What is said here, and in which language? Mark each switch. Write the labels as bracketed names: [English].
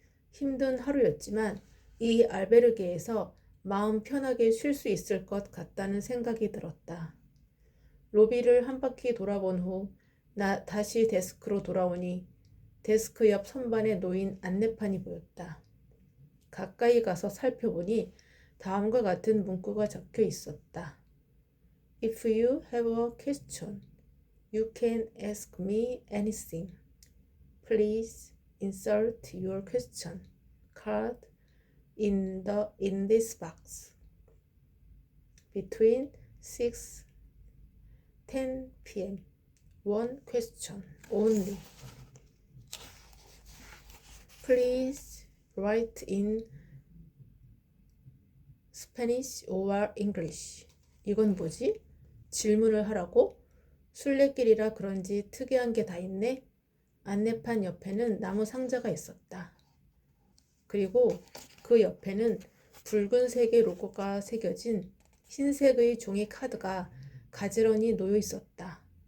[Korean] 힘든 하루였지만 이 알베르게에서 마음 편하게 쉴 수 있을 것 같다는 생각이 들었다. 로비를 한 바퀴 돌아본 후 다시 데스크로 돌아오니 데스크 옆 선반에 놓인 안내판이 보였다. 가까이 가서 살펴보니 다음과 같은 문구가 적혀 있었다. [English] If you have a question, you can ask me anything. Please insert your question card in this box. Between 6-10 p.m. One question only. Please write in Spanish or English. [Korean] 이건 뭐지? 질문을 하라고? 순례길이라 그런지 특이한 게 다 있네. 안내판 옆에는 나무 상자가 있었다. 그리고 그 옆에는 붉은색의 로고가 새겨진 흰색의 종이 카드가 가지런히 놓여 있었다.